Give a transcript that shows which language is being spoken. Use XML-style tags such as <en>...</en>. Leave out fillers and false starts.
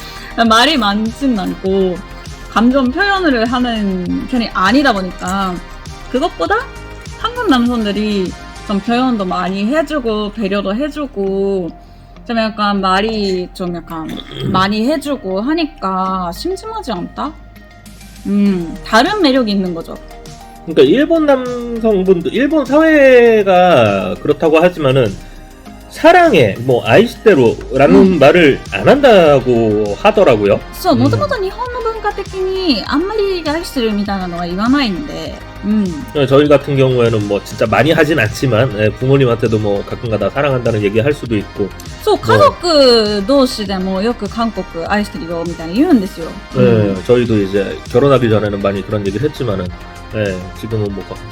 <ko>근데 말이 많진 않고 감정 표현을 하는 편이 아니다 보니까 그것보다 한국 남성들이 좀 표현도 많이 해주고 배려도 해주고 좀 약간 말이 좀 약간 많이 해주고 하니까 심심하지 않다? 다른 매력이 있는 거죠. 그러니까 일본 남성분들, 일본 사회가 그렇다고 하지만은 사랑해, 뭐 아이시대로라는 말을 안 한다고 하더라고요.</ko> <ja>そう、もともと日本の文化的にあんまり愛してるみたいなのは言わないんで、</ja> <ko>저희 같은 경우에는 뭐 진짜 많이 하진 않지만 부모님한테도 뭐 가끔가다 사랑한다는 얘기 할 수도 있고.</ko> <ja>そう、家族同士でもよく韓国愛してるよみたいに言うんですよ。</ja> <ko>저희도 이제 결혼하기 전에는 많이 그런 얘기를 했지만은 지금은 뭐</ko>